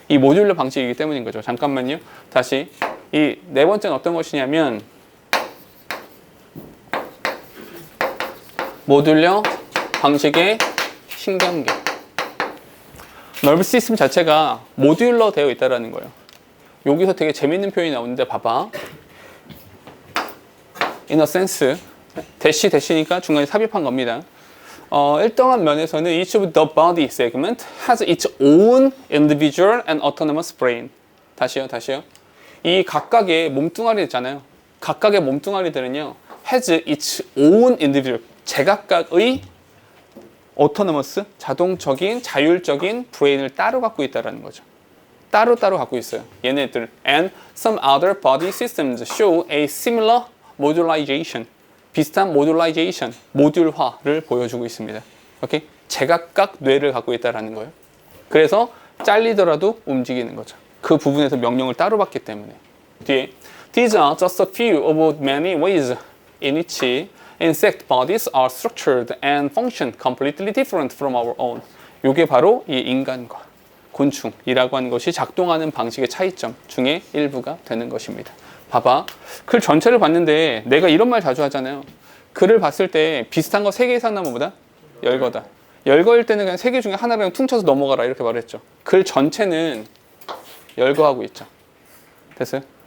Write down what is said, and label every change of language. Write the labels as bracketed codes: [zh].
[ko] 이 모듈러 방식이기 때문인 거죠. 잠깐만요. 다시. 이 네 번째는 어떤 것이냐면 모듈러 방식의 신경계. 너비스 시스템 자체가 모듈러 되어 있다는 거예요. 여기서 되게 재밌는 표현이 나오는데 봐봐. [en] In a sense, [ko] 대시니까 중간에 삽입한 겁니다. 일정한 면에서는 [en] each of the body segment has its own individual and autonomous brain. [ko] 다시요. 이 각각의 몸뚱아리 있잖아요. 각각의 몸뚱아리들은요, [en] has its own individual, [ko] 제각각의 autonomous, 자동적인, 자율적인 브레인을 따로 갖고 있다는 거죠. 따로 갖고 있어요. 얘네들. [en] And some other body systems show a similar modularization. [ko] 비슷한 modularization, 모듈화를 보여주고 있습니다. 오케이? 제각각 뇌를 갖고 있다는 거예요. 그래서 잘리더라도 움직이는 거죠. 그 부분에서 명령을 따로 받기 때문에. 뒤에 [en] These are just a few of many ways in which insect bodies are structured and function completely different from our own. [ko] 이게 바로 이 인간과 곤충이라고 하는 것이 작동하는 방식의 차이점 중에 일부가 되는 것입니다. 봐봐. 글 전체를 봤는데 내가 이런 말 자주 하잖아요. 글을 봤을 때 비슷한 거 3개 이상 나면 뭐다? 열거다. 열거일 때는 그냥 3개 중에 하나를 그냥 퉁쳐서 넘어가라 이렇게 말했죠. 글 전체는 열거하고 있죠. 됐어요?